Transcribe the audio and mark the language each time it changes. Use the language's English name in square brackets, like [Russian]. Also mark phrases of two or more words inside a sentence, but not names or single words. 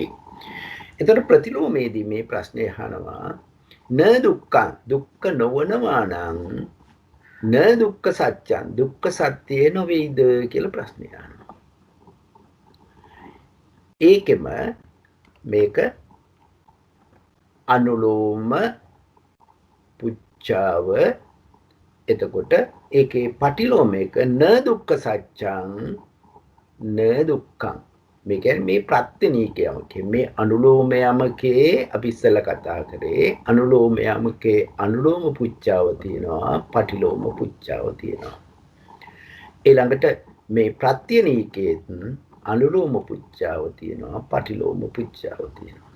[Sinhala] එතකොට ප්‍රතිලෝමයේදී මේ ප්‍රශ්නේ අහනවා [Pali] න දුක්ඛං [Sinhala] දුක්ඛ නොවනවා නම් [Pali] න දුක්ඛ සත්‍යං [Sinhala] දුක්ඛ සත්‍ය නොවේද කියලා ප්‍රශ්නේ අහනවා. ඒකෙම මේක අනුලෝම පුච්චාව. එතකොට ඒකේ පටිලෝමයක [Pali] න දුක්ඛ සත්‍යං න දුක්ඛං. [Sinhala] මේ කියන්නේ මේ ප්‍රත්‍යනීකයමකේ මේ අනුලෝමයමකේ අපි ඉස්සෙල්ලා කතා කරේ අනුලෝමයමකේ අනුලෝම පුච්චාව තියෙනවා පටිලෝම පුච්චාව තියෙනවා. ඊළඟට මේ ප්‍රත්‍යනීකයේත් අනුලෝම පුච්චාව තියෙනවා පටිලෝම පුච්චාව තියෙනවා.